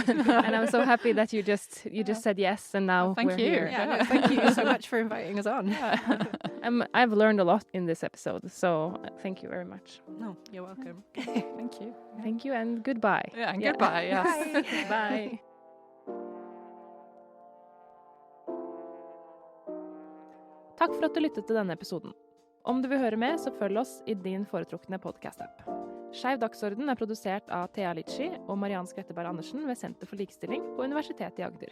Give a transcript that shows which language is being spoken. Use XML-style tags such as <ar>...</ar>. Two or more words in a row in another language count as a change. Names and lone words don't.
<en>And I'm so happy that you just said yes, and now thank we're you. here. Yeah, no, thank you so much for inviting us on. I've learned a lot in this episode, so thank you very much. No, you're welcome. Thank you. Thank you, and goodbye. Yeah, and goodbye. Yes. Bye.</en> <no>Takk for at du lyttet til denne episoden. Om du vil høre mer, så følg oss i din foretrukne podcast-app. Skeiv dagsorden er produsert av Thea og Mariann Skretteberg Andersen ved Senter for likestilling på Universitetet i Agder.</no>